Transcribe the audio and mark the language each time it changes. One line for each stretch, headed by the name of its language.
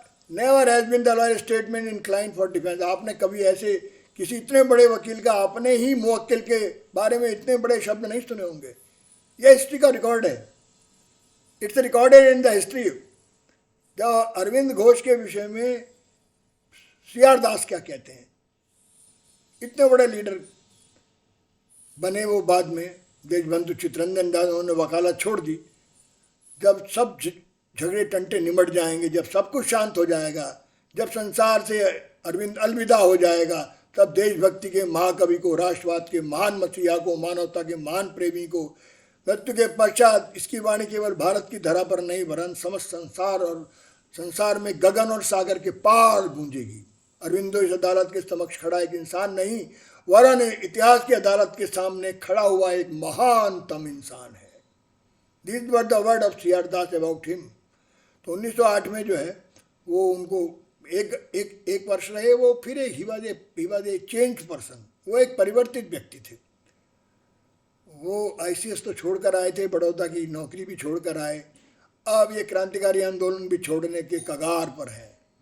English: Never has been the lawyer statement inclined for defense.
Hindi: आपने कभी ऐसे किसी इतने बड़े वकील का, अपने ही मुवक्किल के बारे में इतने बड़े शब्द नहीं सुने होंगे। यह हिस्ट्री का रिकॉर्ड है,
English: It's recorded in the history.
Hindi: जब अरविंद घोष के विषय में CR दास क्या कहते हैं, इतने बड़े लीडर बने वो बाद में, देशबंधु चित्तरंजन दास, उन्होंने वकालत छोड़ दी। जब सब झगड़े टंटे निमट जाएंगे, जब सब कुछ शांत हो जाएगा, जब संसार से अरविंद अलविदा हो जाएगा, तब देशभक्ति के महाकवि को, राष्ट्रवाद के महान मसीहा को, मानवता के महान प्रेमी को, मृत्यु के पश्चात इसकी वाणी केवल भारत की धरा पर नहीं वरन समस्त संसार और संसार में गगन और सागर के पार गूंजेगी। अरविंदो इस अदालत के समक्ष खड़ा एक इंसान नहीं, वरन इतिहास की अदालत के सामने खड़ा हुआ एक महानतम इंसान है।
English: These were the words of CR Das about him।
Hindi: तो 1908 में जो है वो उनको एक वर्ष रहे वो, फिर
English: he was a change person,
Hindi: वो एक परिवर्तित व्यक्ति थे। वो ICS तो छोड़कर आए थे, बड़ौदा की नौकरी भी छोड़कर आए, अब ये क्रांतिकारी आंदोलन भी छोड़ने के कगार पर है।